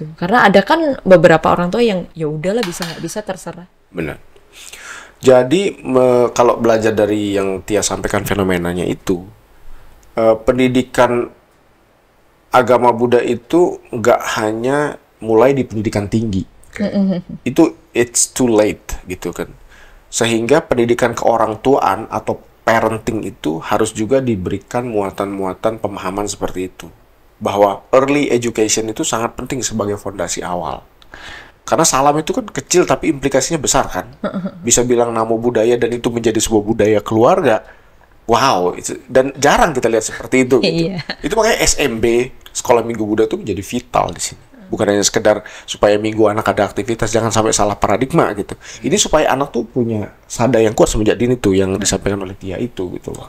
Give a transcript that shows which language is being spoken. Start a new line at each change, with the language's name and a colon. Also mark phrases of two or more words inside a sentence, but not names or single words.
Indonesian: Karena ada kan beberapa orang tua yang ya udahlah, bisa nggak bisa terserah. Benar. Jadi kalau belajar dari yang Tia sampaikan fenomenanya itu, pendidikan agama Buddha itu nggak hanya mulai di pendidikan tinggi. Itu
English: it's too late
Indonesian: gitu kan. Sehingga pendidikan keorangtuaan atau parenting itu harus juga diberikan muatan-muatan pemahaman seperti itu. Bahwa
English: early education
Indonesian: itu sangat penting sebagai fondasi awal. Karena salam itu kan kecil tapi implikasinya besar kan. Bisa bilang
Pali: namo buddhaya
Indonesian: dan itu menjadi sebuah budaya keluarga. Wow, dan jarang kita lihat seperti itu. Gitu. Itu makanya SMB, Sekolah Minggu Buddha itu menjadi vital di sini. Bukan hanya sekedar supaya minggu anak ada aktivitas, jangan sampai salah paradigma gitu. Ini supaya anak tuh punya sada yang kuat semenjak dini tuh yang disampaikan oleh Tia itu gitu loh.